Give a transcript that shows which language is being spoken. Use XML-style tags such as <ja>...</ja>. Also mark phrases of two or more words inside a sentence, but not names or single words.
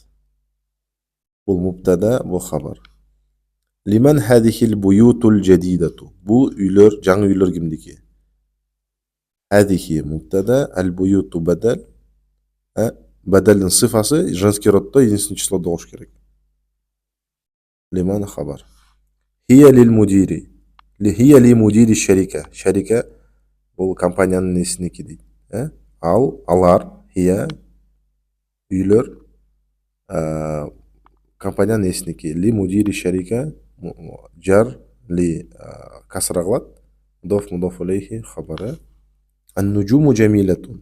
<kk>Бұл мубтада, бұл хабар.</kk> <ar>لمن هذه البيوت الجديدة.</ar> <kk>Бұл үйлер, жаңы үйлер кімдеке?</kk> <ar>هذه مبتدأ، البيوت بدل.</ar> <kk>Бадалдың сифасы</kk> <ru>женский родта единственное числода</ru> <kk>болуш керек.</kk> <ar>لمن خبر. هي للمدير. هي لمدير شركة.</ar> <kk>Шарика бұл компанияның несінеке дейді. Алар, хия, үйлер, компанияның несінеке.</kk> <ar>لمدير شركة,</ar> <kk>жар, ли касра қылады.</kk> <ar>مضاف إليه خبره. النجوم جميلة.</ar>